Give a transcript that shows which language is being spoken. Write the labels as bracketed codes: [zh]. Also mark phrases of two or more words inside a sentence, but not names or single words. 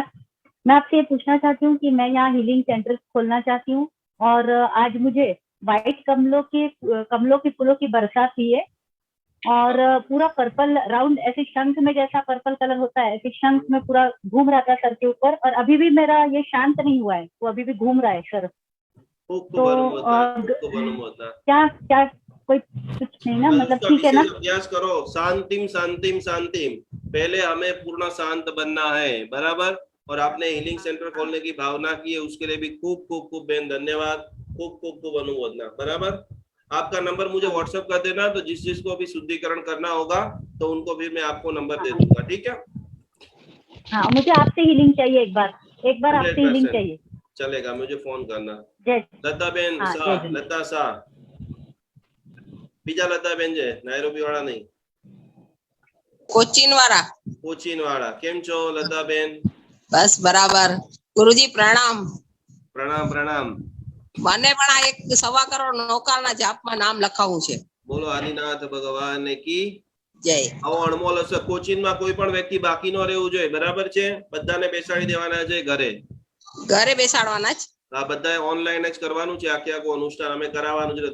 [hi] मैं आपसे ये पूछना चाहती हूँ कि मैं यहाँ हीलिंग सेंटर खोलना चाहती हूँ, और आज मुझे व्हाइट कमलों के फूलों की बरसात हुई है, और पूरा पर्पल राउंड, ऐसे शंख में जैसा [en] purple color [hi] होता है ऐसे शंख में पूरा घूम रहा था सर के ऊपर, और अभी भी मेरा ये शांत नहीं हुआ है, वो अभी भी घूम रहा है सर। तो क्या क्या कोई कुछ नहीं ना, मतलब ठीक है ना? अभ्यास करो, शांतिम शांतिम शांतिम। पहले हमें पूर्ण शांत बनना है, बराबर। और आपने हीलिंग सेंटर खोलने की भावना की है, उसके लिए भी खूब खूब खूब बेन धन्यवाद, खूब खूब खूब अनुमोदना, बराबर। आपका नंबर मुझे व्हाट्सएप कर देना, तो जिसको भी शुद्धिकरण करना होगा तो उनको भी मैं आपको नंबर दे दूंगा, ठीक है? हाँ मुझे आपसे हीलिंग चाहिए, एक बार आपसे हीलिंग चाहिए। चलेगा, मुझे फोन करना। जय [gu] લતા બેન શાહ, લતા શાહ, બીજા લતા બેન જે નાયરોબી વાળા નહીં, કોચીન વાળા। કેમ છો લતા બેન? બસ બરાબર। ગુરુજી પ્રણામ। પ્રણામ પ્રણામ। મને પણ આ 1.25 કરોડ નૌકાના જાપમાં નામ લખાવું છે। બોલો આદિનાથ ભગવાન की જય। આવો અણમોલ હશે। કોચીન માં કોઈ પણ વ્યક્તિ બાકી ન રહેવું જોઈએ, બરાબર છે? બધાને બેસાડી દેવાના છે ઘરે બેસાડવાના જ। આ બધાએ ઓનલાઈન જ કરવાનું છે, આખે આખું অনুষ্ঠাન અમે કરાવવાનું છે।